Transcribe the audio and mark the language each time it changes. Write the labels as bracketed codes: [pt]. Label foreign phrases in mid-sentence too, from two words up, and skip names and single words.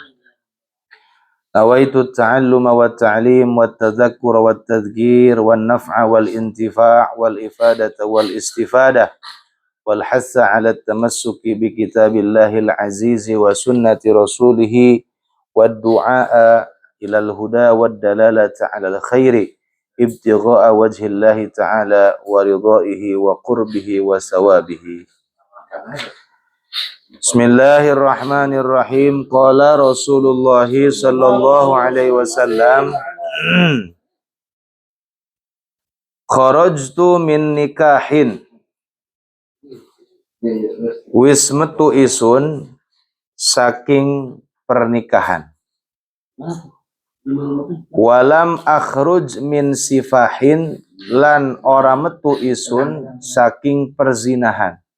[ar] نويت التعلم والتعليم والتذكر والتذكير والنفع والانتفاع والإفادة والاستفادة والحث على التمسك بكتاب الله العزيز وسنة رسوله والدعاء إلى الهدى والدلالة على الخير ابتغاء وجه الله تعالى ورضاه وقربه وثوابه. بسم الله الرحمن الرحيم. قال رسول الله صلى الله عليه وسلم، خرجت من نكاح. [jv] Wis metu isun saking pernikahan. [ar] ولم أخرج من سفاح, [jv] lan ora metu isun saking perzinahan.